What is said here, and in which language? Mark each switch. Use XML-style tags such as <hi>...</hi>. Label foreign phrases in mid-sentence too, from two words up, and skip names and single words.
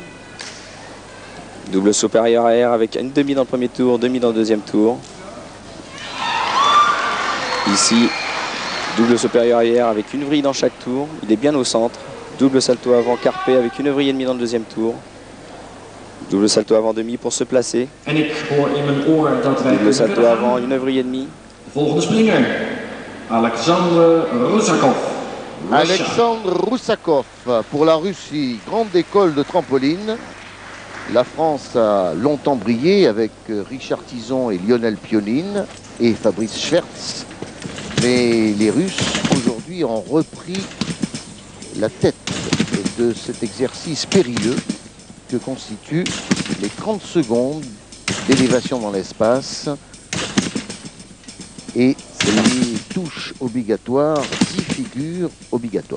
<fr>Double supérieur arrière avec une demi dans le premier tour, demi dans le deuxième tour. Ici, double supérieur arrière avec une vrille dans chaque tour. Il est bien au centre. Double salto avant carpé avec une vrille et demie dans le deuxième tour. Double salto avant demi pour se placer.</fr> <nl>En ik hoor in mijn oor dat wij</nl> <fr>Double salto</fr> <nl>kunnen gaan.</nl> <fr>avant, une vrille et demie.</fr> <nl>Volgende springer, Alexander Rusakov. Russia.</nl> <fr>Alexandre Roussakov pour la Russie, grande école de trampoline. La France a longtemps brillé avec Richard Tison et Lionel Pionine et Fabrice Schwertz. Mais les Russes aujourd'hui ont repris la tête de cet exercice périlleux que constituent les 30 secondes d'élévation dans l'espace et les touches obligatoires, 10 figures obligatoires.</fr>